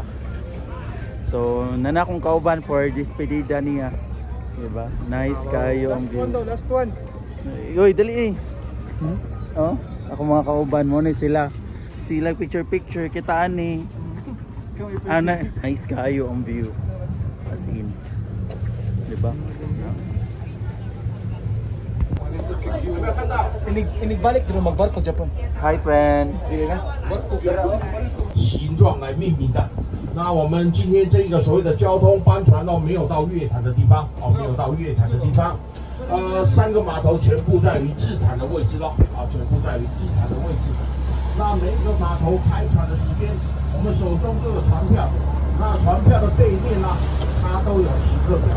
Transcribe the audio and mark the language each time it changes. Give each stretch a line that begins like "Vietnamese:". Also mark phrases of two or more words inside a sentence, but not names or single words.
Cebuano: So nana kong kauban for despedida niya. Diba? Nice kayo ang view.
English: Last one.
Cebuano: Yoy, dali eh. Oh, ako mga kauban mo ni sila. Sila picture kitaan ni. Ana, nice kayo ang view.
English: As in.
Cebuano: Diba? Inigbalik dito magbarko Japan.
English: Hi friend.
Chinese: 形状来命名的。那我们今天这个所谓的交通帆船哦，没有到月潭的地方哦，没有到月潭的地方。3个码头全部在于日潭的位置咯，啊，全部在于日潭的位置。那每一个码头开船的时间，我们手中都有船票，那船票的背面呢，它都有时刻表。